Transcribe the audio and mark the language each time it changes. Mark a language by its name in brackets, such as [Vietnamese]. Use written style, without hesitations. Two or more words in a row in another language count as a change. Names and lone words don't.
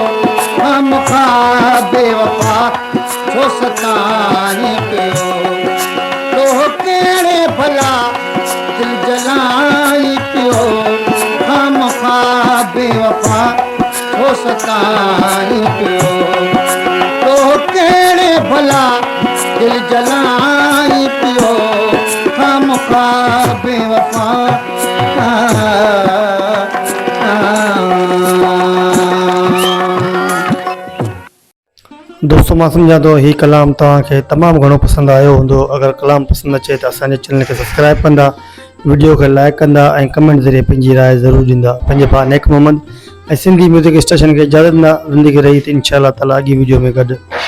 [Sindhi] हम खा बेवफा हो सताई पियो तो केड़े भला दिल जलाई पियो हम खा बेवफा हो सताई पियो तो केड़े भला दिल जलाई पियो हम खा बेवफा दोस्तों मां सम्झा थो ही कलाम तव्हांखे तमामु घणो पसंदि आयो हूंदो अगरि कलाम पसंदि अचे त असांजे चैनल खे सब्सक्राइब कंदा वीडियो खे लाइक कंदा ऐं कमेंट ज़रिए पंहिंजी राय ज़रूरु ॾींदा पंहिंजे भाउ नेक मोहम्मद ऐं सिंधी म्यूज़िक स्टेशन खे इजाज़त ॾींदा ज़िंदगी रही त [Arabic] إن شاء الله تعالى [Sindhi] अॻी वीडियो में गॾु